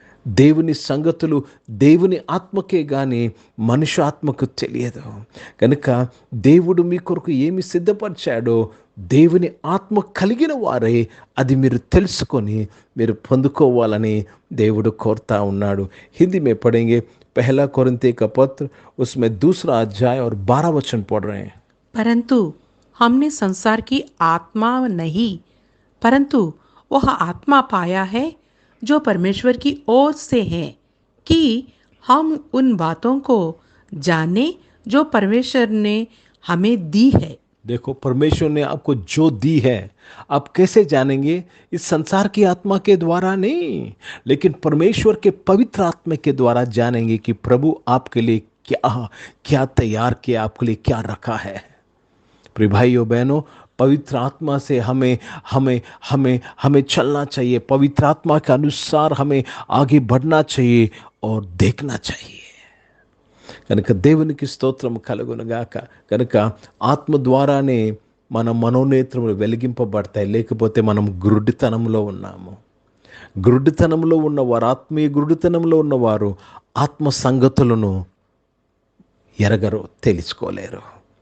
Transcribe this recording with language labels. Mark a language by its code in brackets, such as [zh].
[te] దేవుని సంగతులు దేవుని ఆత్మకే కానీ మనిషి ఆత్మకు తెలియదు. కనుక దేవుడు మీ కొరకు ఏమి సిద్ధపరిచాడో దేవుని ఆత్మ కలిగిన వారే అది మీరు తెలుసుకొని మీరు పొందుకోవాలని దేవుడు కోరుతా ఉన్నాడు. [hi] హిందీ में पढ़ेंगे 1 कोरिन्थियों का पत्र, उसमें 2 अध्याय और 12 वचन पढ़ रहे हैं. परंतु हमने संसार की आत्मा नहीं, परंतु वह आत्मा पाया है जो परमेश्वर की ओर से है, कि हम उन बातों को जाने जो परमेश्वर ने हमें दी है. देखो, परमेश्वर ने आपको जो दी है, आप कैसे जानेंगे? इस संसार की आत्मा के द्वारा नहीं, लेकिन परमेश्वर के पवित्र आत्मा के द्वारा जानेंगे कि प्रभु आपके लिए क्या तैयार किया, आपके लिए क्या रखा है. प्रिय भाइयों बहनों, पवित्र आत्मा से हमें हमें हमें हमें चलना चाहिए. पवित्र आत्मा के अनुसार हमें आगे बढ़ना चाहिए और देखना चाहिए. [te] కనుక దేవునికి స్తోత్రం కలుగునుగాక. కనుక ఆత్మ ద్వారానే మన మనోనేత్రములు వెలిగింపబడతాయి. లేకపోతే మనం గురుడితనంలో ఉన్నాము. గురుడితనంలో ఉన్నవారు, ఆత్మీయ గురుడితనంలో ఉన్నవారు ఆత్మ సంగతులను ఎరగరు, తెలుసుకోలేరు.